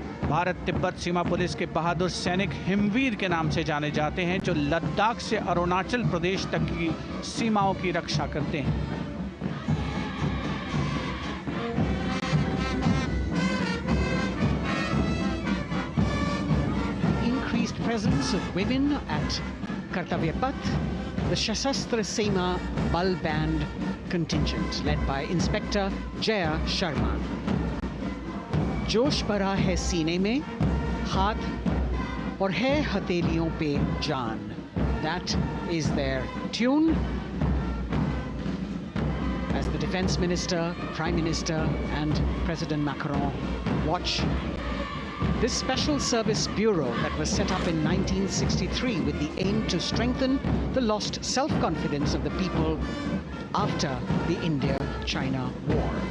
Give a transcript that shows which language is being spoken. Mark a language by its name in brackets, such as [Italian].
[Hindi] भारत तिब्बत सीमा police के बहादुर सैनिक हिमवीर के नाम से जाने जाते हैं, जो लद्दाख से अरुणाचल प्रदेश तक की सीमाओं की रक्षा करते हैं। [English] Increased presence of women at Kartavya Path, the Shasastra Sena Bal Band contingent led by Inspector Jaya Sharma. [Hindi] जोश भरा है सीने में, हाथ और है हथेलियों पे जान. [English] That is their tune. As the Defense Minister, Prime Minister and President Macron watch this Special Service Bureau that was set up in 1963 with the aim to strengthen the lost self-confidence of the people after the India-China war.